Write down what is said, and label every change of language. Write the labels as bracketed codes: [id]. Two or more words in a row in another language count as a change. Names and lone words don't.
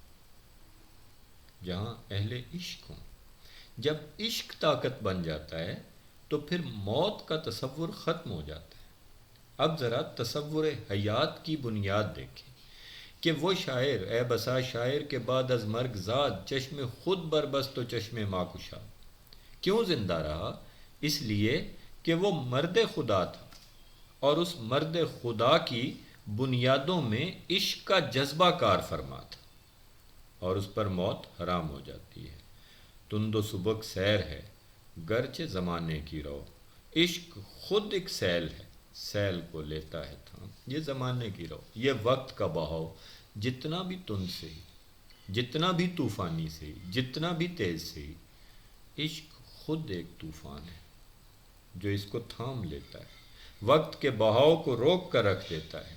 [ur] جہاں اہل عشق ہوں، جب عشق طاقت بن جاتا ہے تو پھر موت کا تصور ختم ہو جاتا ہے۔ اب ذرا تصور حیات کی بنیاد دیکھیں کہ وہ شاعر، [fa] اے بسا شاعر کے بعد از مرگ زاد، چشم خود بربست و چشم ما کشاد، [ur] کیوں زندہ رہا؟ اس لیے کہ وہ مرد خدا تھا، اور اس مرد خدا کی بنیادوں میں عشق کا جذبہ کار فرما تھا، اور اس پر موت حرام ہو جاتی ہے۔ تند و سبک سیر ہے گرچہ زمانے کی رو، عشق خود ایک سیل ہے، سیل کو لیتا ہے تھام۔ یہ زمانے کی رو، یہ وقت کا بہاؤ جتنا بھی تند سے ہی، جتنا بھی طوفانی سے ہی، جتنا بھی تیز سے ہی، عشق خود ایک طوفان ہے جو اس کو تھام لیتا ہے، وقت کے بہاؤ کو روک کر رکھ دیتا ہے۔